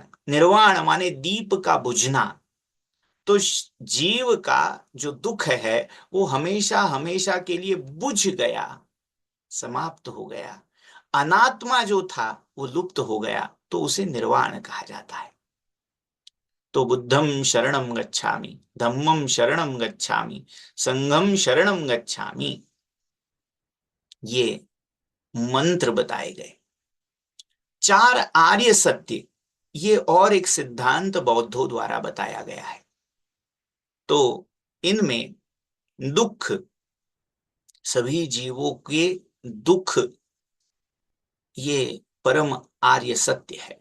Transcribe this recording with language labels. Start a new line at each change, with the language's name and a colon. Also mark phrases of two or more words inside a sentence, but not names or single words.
Hindi: निर्वाण माने दीप का बुझना। तो जीव का जो दुख है वो हमेशा हमेशा के लिए बुझ गया, समाप्त हो गया। अनात्मा जो था वो लुप्त हो गया, तो उसे निर्वाण कहा जाता है।
Pali: तो बुद्धम शरणम गच्छामि, धम्मम शरणम गच्छामि, संघम शरणम गच्छामि,
Hindi: ये मंत्र बताए गए। चार आर्य सत्य, ये और एक सिद्धांत बौद्धों द्वारा बताया गया है। तो इनमें दुख, सभी जीवों के दुख, ये परम आर्य सत्य है।